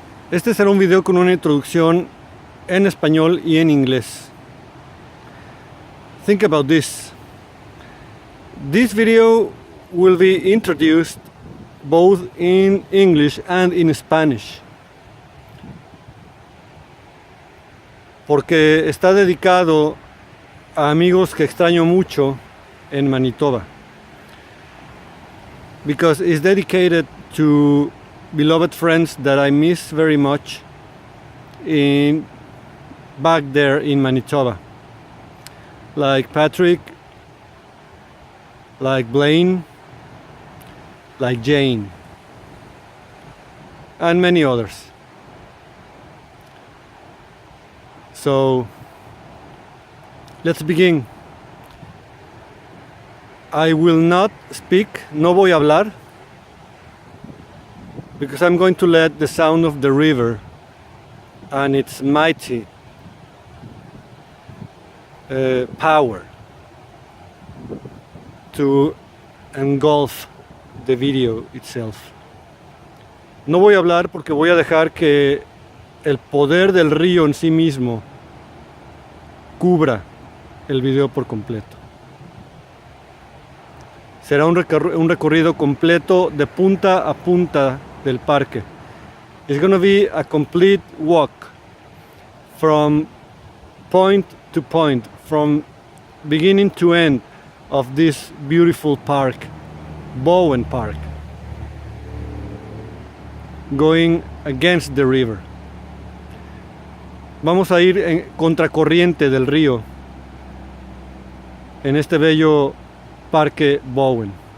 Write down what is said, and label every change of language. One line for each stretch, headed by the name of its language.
Spanish: Este será un video con una introducción en español y en inglés.
English: Think about this. This video will be introduced both in English and in Spanish.
Spanish: Porque está dedicado a amigos que extraño mucho en Manitoba.
English: Because it's dedicated to beloved friends that I miss very much back there in Manitoba. Like Patrick, like Blaine, like Jane, and many others. So, let's begin. I will not speak,
Spanish: no voy a hablar,
English: because I'm going to let the sound of the river and its mighty power to engulf the video itself.
Spanish: No voy a hablar porque voy a dejar que el poder del río en sí mismo cubra el video por completo. Será un recorrido completo de punta a punta del parque.
English: It's going to be a complete walk from point to point, from beginning to end of this beautiful park, Bowen Park, going against the river.
Spanish: Vamos a ir en contracorriente del río en este bello Parque Bowen.